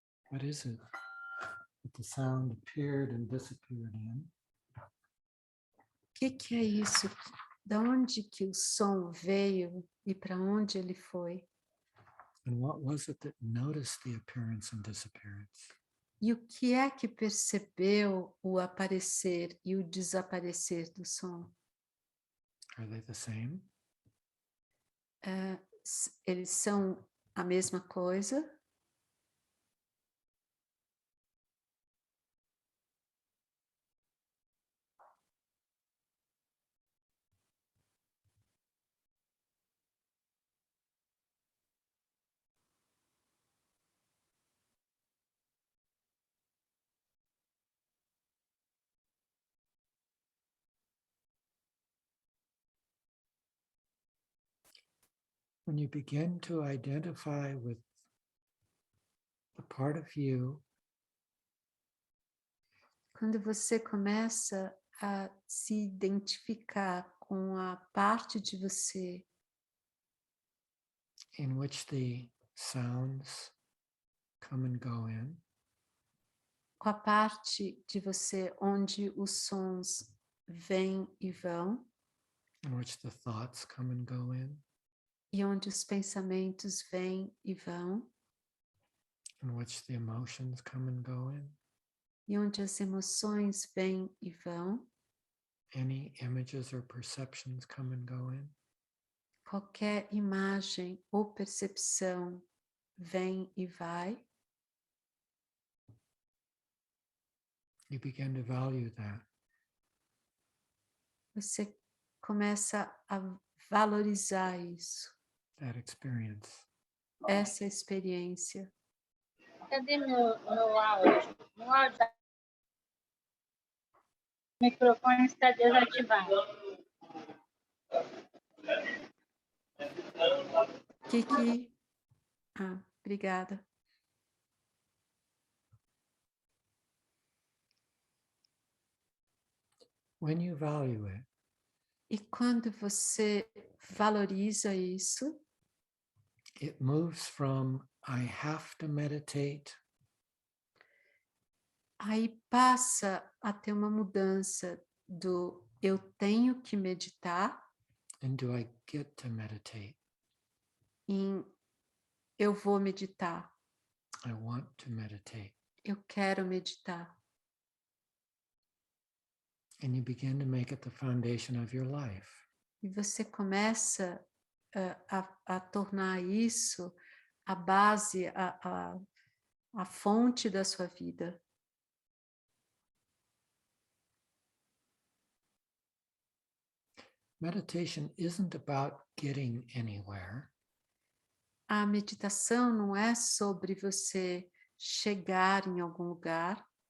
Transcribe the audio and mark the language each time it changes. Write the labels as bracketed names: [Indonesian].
[English] What is it that the sound appeared and disappeared in? [Portuguese] O que é isso? Da onde que o som veio e para onde ele foi? [English] And what was it that noticed the appearance and disappearance? [Portuguese] E o que é que percebeu o aparecer e o desaparecer do som? [English] Are they the same? [Portuguese] Eles são a mesma coisa? [English] When you begin to identify with the part of you [Portuguese] Quando você começa a se identificar com a parte de você [English] in which the sounds come and go in, [Portuguese] com a parte de você onde os sons vêm e vão, [English] in which the thoughts come and go in, [Portuguese] e onde os pensamentos vêm e vão, [English] in which the emotions come and go in, [Portuguese] e onde as emoções vêm e vão, [English] any images or perceptions come and go in. [Portuguese] qualquer imagem ou percepção vem e vai, [English] You begin to value [Portuguese] você começa a valorizar isso, [English] that experience. [Portuguese] essa experiência. Cadê meu áudio? Meu áudio. O microfone está desativado. Que... obrigada. [English] When you value it, [Portuguese] E quando você valoriza isso, [English] it moves from I have to meditate [Portuguese] Aí passa a ter uma mudança do eu tenho que meditar [English] and do I get to meditate? [Portuguese] em eu vou meditar, [English] I want to meditate. [Portuguese] eu quero meditar. [English] And you begin to make it the foundation of your life. [Portuguese] E você começa a tornar isso a base, a fonte da sua vida. [English] Meditation isn't about getting anywhere. [Portuguese] A meditação não é sobre você chegar em algum lugar,